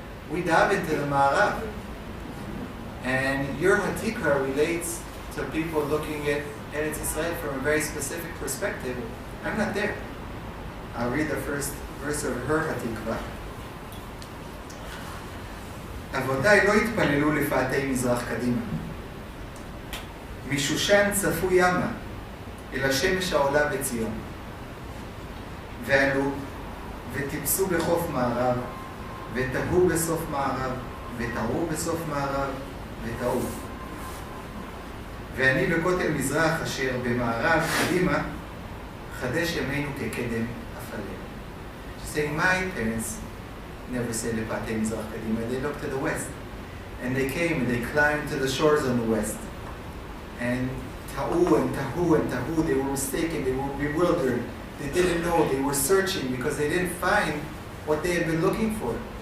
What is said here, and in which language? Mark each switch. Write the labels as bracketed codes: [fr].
[en] We dive into the Ma'arav. And your Hatikva relates to people looking at Eretz Israel from a very specific perspective. I'm not there. I'll read the first verse of her Hatikva. [he] אבותיי לא התפללו לפאתי מזרח קדימה. משושן צפו ימה, אל השמש העולה בציון. ועלו, וטיפסו בחוף מערב, ותהו בסוף מערב, ותראו בסוף מערב, ותעו. ואני בכותל מזרח אשר במערב קדימה, חדש ימינו כקדם אפלה. [en] Saying, my parents never said [he] לפאתי מזרח קדימה, [en] they looked to the west. And they came and they climbed to the shores on the west. And ta'u and tahu and tahu, they were mistaken, they were bewildered. They didn't know, they were searching because they didn't find what they had been looking for.